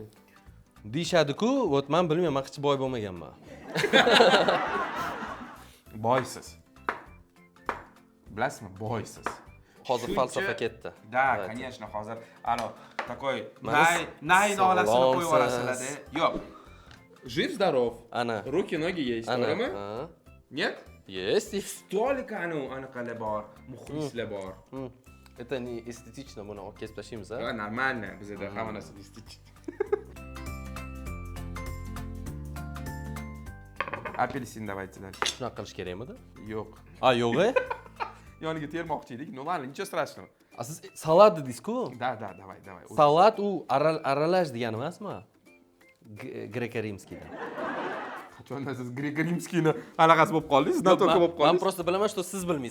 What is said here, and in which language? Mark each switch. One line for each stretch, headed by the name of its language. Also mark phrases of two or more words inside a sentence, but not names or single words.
Uzbek: Deyishadi-ku, men bilmayman, hech boy bo'lmaganman. Boysiz. Bilasizmi? Boysiz. Hozir falsafa ketdi.
Russian: Да, конечно,
Uzbek: hozir такой nay nolasini qo'yib yuborasizlar-da. Yo'q.
Russian: Жив здоров.
Uzbek: Ana.
Russian: Руки, ноги есть,
Uzbek: Ana. to'g'rimi? Ha.
Russian: Нет? Есть.
Uzbek: Stolika anaqalar bor, muxlislar bor.
Russian: Это не эстетично,
Uzbek: buni olib kesib tashlaymiz, Va нормально, bizda hamma narsa estetik. Apelsin
Russian: давайте дальше.
Uzbek: Shunaqa qilish kerakmidi? Yo'q. Yo'q-e? Yoniga termoqchi edik.
Russian: Ну ладно, nичего страшного.
Uzbek: Siz salat dedingiz-ku?
Russian: Да, давай.
Uzbek: Salat u aralash degani emasmi? Greko-rimskiydan. Qachondan siz greko-rimskiyni anaqasi bo'lib qoldingiz? Znatoka bo'lib Men qoldingiz. просто bilaman, что siz bilmaysiz.